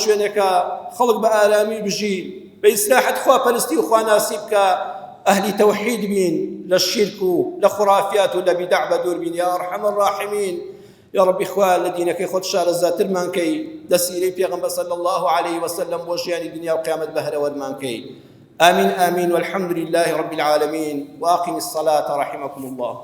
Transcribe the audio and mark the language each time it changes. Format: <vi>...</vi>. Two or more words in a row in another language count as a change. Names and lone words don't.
<ckb>شوێنێکە خەڵک بە ئارامی بژی بە ئیسلاحەت خواپەرستی و خواناسی بکە ئەهلی تەوحید بین لە شیرک و لە خوڕافیات و لە بیدع بەدوور بین</ckb> <ar>یا ئەرحەم الراحمین یا ربی</ar> <ckb>خوا لە دینەکەی خۆت شارەزاترمان کەی لە سیرەی پێغەمبەر</ckb> <ar>صلی الله عليه وسلم</ar> <ckb>بۆ ژیانی دنیا و قیامەت بەهرەوەرمان کەی</ckb> <ar>آمين آمين والحمد لله رب العالمين وأقم الصلاة رحمكم الله</ar>